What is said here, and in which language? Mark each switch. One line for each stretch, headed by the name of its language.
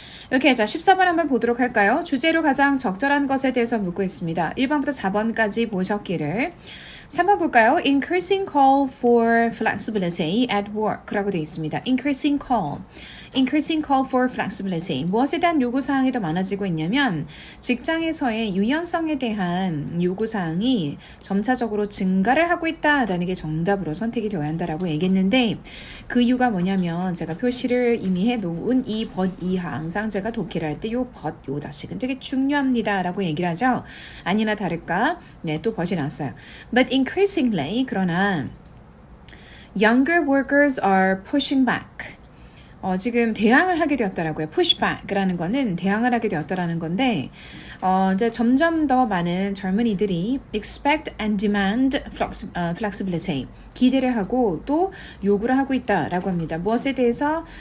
Korean: 이렇게 자 14번 한번 보도록 할까요? 주제로 가장 적절한 것에 대해서 묻고 있습니다. 1번부터 4번까지 보셨기를 3번 볼까요?
English: Increasing call for flexibility at work라고
Korean: 되어 있습니다.
English: Increasing call for flexibility.
Korean: 무엇에 대한 요구사항이 더 많아지고 있냐면 직장에서의 유연성에 대한 요구사항이 점차적으로 증가를 하고 있다라는 게 정답으로 선택이 되어야 한다라고 얘기했는데 그 이유가 뭐냐면 제가 표시를 이미 해놓은 이 but 이하 항상 제가 독해를 할 때 요 but 요 자식은 되게 중요합니다 라고 얘기를 하죠. 아니나 다를까 네, 또 but이 나왔어요.
English: But increasingly 그러나 younger workers are pushing back.
Korean: 지금 대항을 하게 되었다라고요. pushback라는 거는 대항을 하게 되었다라는 건데, 이제 점점 더 많은 젊은이들이
English: expect and demand flexibility.
Korean: 기대를 하고 또 요구를 하고 있다라고 합니다. 무엇에 대해서?